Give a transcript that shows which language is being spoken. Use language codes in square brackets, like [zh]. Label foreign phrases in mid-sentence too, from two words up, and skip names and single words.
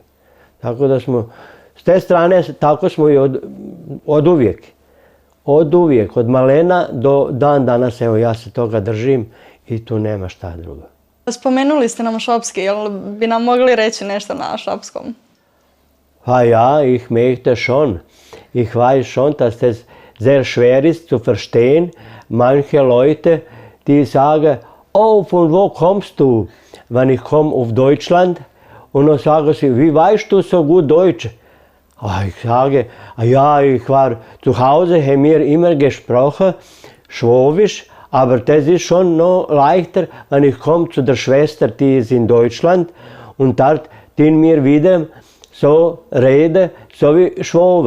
[hr] Tako da smo, s te strane, tako smo i od uvijek. Od uvijek, od malena do dan danas, evo ja se toga držim i tu nema šta drugo. Spomenuli ste nam švapski, jel bi nam mogli reći nešto na švapskom? Pa ja, [de] ich möchte schon. Ich weiß schon, dass das sehr schwer ist zu verstehen. Manche Leute, die sagen, oh, von wo kommst du? Wenn ich komme auf Deutschland und dann sagen sie, wie weißt du so gut Deutsch? Ich sage, ja, ich war zu Hause, haben wir immer gesprochen, Schwäbisch, aber das ist schon noch leichter, wenn ich komme zu der Schwester, die ist in Deutschland und dort tun wir wieder so reden, so wie Schwaben.